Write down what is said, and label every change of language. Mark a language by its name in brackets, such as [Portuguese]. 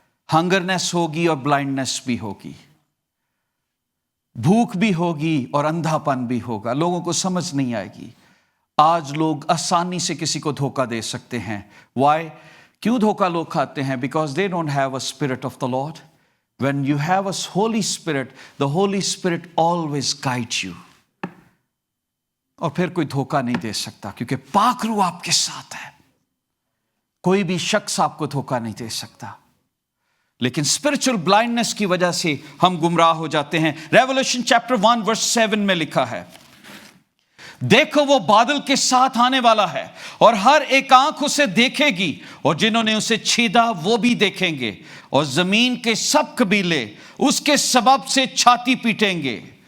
[Urdu] ہنگرنس ہوگی اور بلائنڈنس بھی ہوگی, بھوک بھی ہوگی اور اندھا پن بھی ہوگا. لوگوں کو سمجھ نہیں آئے گی. آج لوگ آسانی سے کسی کو دھوکہ دے سکتے ہیں. [English] Why? [Urdu] کیوں دھوکہ لوگ کھاتے ہیں؟ [English] Because they don't have a spirit of the Lord. When you have a Holy Spirit, the Holy Spirit always guide you. [Urdu] اور پھر کوئی دھوکہ نہیں دے سکتا, کیونکہ پاک روح آپ کے ساتھ ہے. کوئی بھی شخص آپ کو دھوکہ نہیں دے سکتا. لیکن اسپرچل بلائنڈنس کی وجہ سے ہم گمراہ ہو جاتے ہیں. ریولوشن چیپٹر 1 ورس 7 میں لکھا ہے, دیکھو وہ بادل کے ساتھ آنے والا ہے, اور ہر ایک آنکھ اسے دیکھے گی, اور جنہوں نے اسے چھیدا وہ بھی دیکھیں گے, اور زمین کے سب قبیلے اس کے سبب سے چھاتی پیٹیں گے.